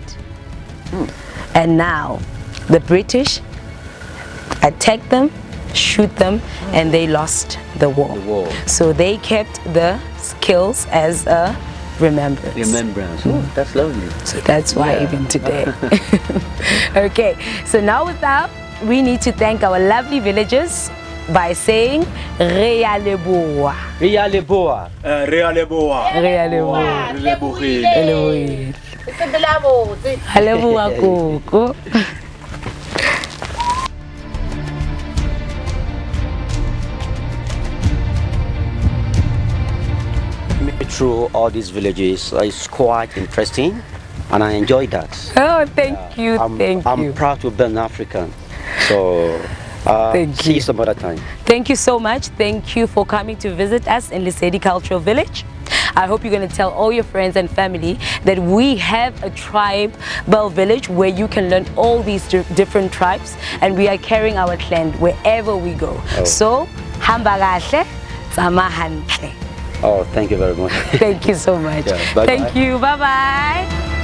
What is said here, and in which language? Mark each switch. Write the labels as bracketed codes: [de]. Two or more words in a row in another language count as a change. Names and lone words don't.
[en] And now the British attacked them, shoot them, and they lost the war. So they kept the kills as a remembrance. Oh, that's lovely. So that's why even today. Okay, so now with that, we need to thank our lovely villagers by saying [tn] Rea Leboa. Rea Leboa. Rea Leboa. Rea Leboa. Leboa. Leboa Koko. [en] Through all these villages, it's quite interesting, and I enjoyed that. Oh, thank you, thank you. I'm proud to be an African, so Thank See you. you some other time. Thank you so much. Thank you for coming to visit us in Lesedi Cultural Village. I hope you're going to tell all your friends and family that we have a tribal village where you can learn all these different tribes, and we are carrying our clan wherever we go. Oh. So, [zu] hamba kahle, [st] tsama hantle. [en] Oh, thank you very much. Thank you so much. Yeah, bye-bye. Thank you. Bye-bye.